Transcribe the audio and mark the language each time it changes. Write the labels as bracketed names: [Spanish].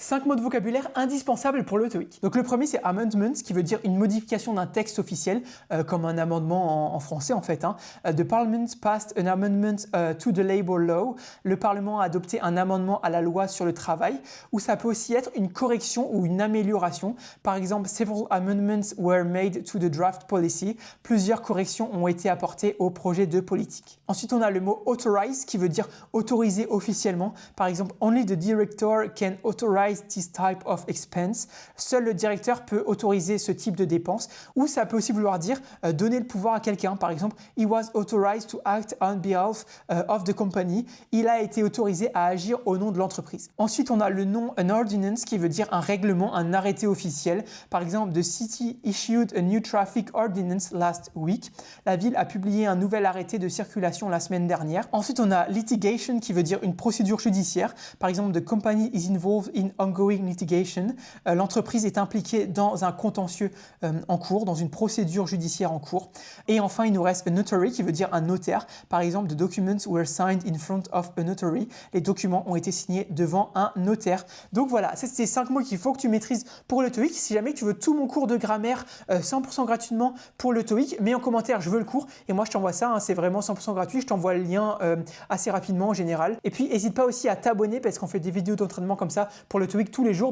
[French] 5 mots de vocabulaire indispensables pour le TOEIC. Donc le premier c'est amendment qui veut dire une modification d'un texte officiel, comme un amendement en français en fait. [English] The Parliament passed an amendment to the Labour Law. [French] Le Parlement a adopté un amendement à la loi sur le travail, ou ça peut aussi être une correction ou une amélioration. Par exemple, [English] several amendments were made to the draft policy. [French] Plusieurs corrections ont été apportées au projet de politique. Ensuite, on a le mot authorize qui veut dire autoriser officiellement. Par exemple, [English] only the director can authorize this type of expense. [French] Seul le directeur peut autoriser ce type de dépense. Ou ça peut aussi vouloir dire donner le pouvoir à quelqu'un. Par exemple, [English] he was authorized to act on behalf of the company. [French] Il a été autorisé à agir au nom de l'entreprise. Ensuite, on a le nom an ordinance qui veut dire un règlement, un arrêté officiel. Par exemple, [English] the city issued a new traffic ordinance last week. [French] La ville a publié un nouvel arrêté de circulation la semaine dernière. Ensuite, on a litigation qui veut dire une procédure judiciaire. Par exemple, [English] the company is involved in ongoing litigation. [French] L'entreprise est impliquée dans un contentieux en cours, dans une procédure judiciaire en cours. Et enfin, il nous reste a notary qui veut dire un notaire. Par exemple, [English] the documents were signed in front of a notary. [French] Les documents ont été signés devant un notaire. Donc voilà, c'est ces 5 mots qu'il faut que tu maîtrises pour le TOEIC. Si jamais tu veux tout mon cours de grammaire 100% gratuitement pour le TOEIC, mets en commentaire je veux le cours et moi je t'envoie ça, c'est vraiment 100% gratuit. Je t'envoie le lien assez rapidement en général. Et puis n'hésite pas aussi à t'abonner parce qu'on fait des vidéos d'entraînement comme ça pour le TOEIC tous les jours.